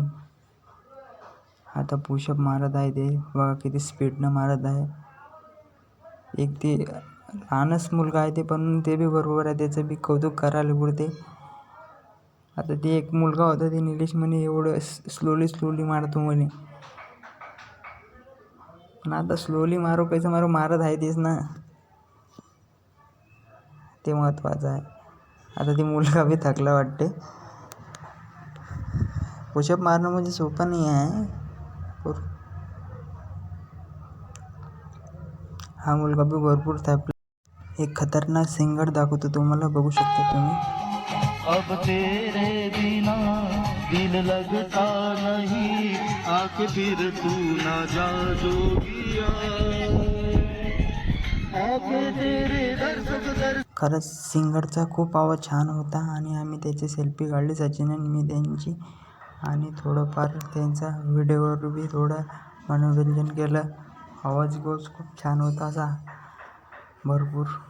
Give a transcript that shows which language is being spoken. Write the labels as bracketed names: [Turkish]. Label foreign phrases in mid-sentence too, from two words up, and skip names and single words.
[Marathi] आता पुशअप मारत आहे ते बघा किती स्पीडनं मारत आहे. एक ते लहानच मुलगा आहे ते, पण ते बी बरोबर आहे, त्याचं बी कौतुक करायला पुरते. आता ते एक मुलगा होता ते निलेश म्हणे एवढं स्लोली मारतो म्हणे. पण आता स्लोली मारो [Hindi] कैसे मारो, [Marathi] मारत आहे तेच ना, ते महत्त्वाचं आहे. आता ते मुलगा बी थकला वाटते. पुशअप मारणं म्हणजे सोपं नाही आहे. हा मुलगा बी भरपूर थकला. एक खतरनाक सिंगर दाखवतो तुम्हाला, बघू शकता तुम्ही. [Hindi] अब तेरे बिना दिल लगता नहीं, आके फिर तू ना जा जोगिया. [Marathi] खरंच सिंगरचा खूप आवाज छान होता. आणि आम्ही त्याची सेल्फी काढली, सचिन आणि मी त्यांची. आणि थोडंफार त्यांचा व्हिडिओवर बी थोडं मनोरंजन केलं. आवाज खूप छान होता असा भरपूर.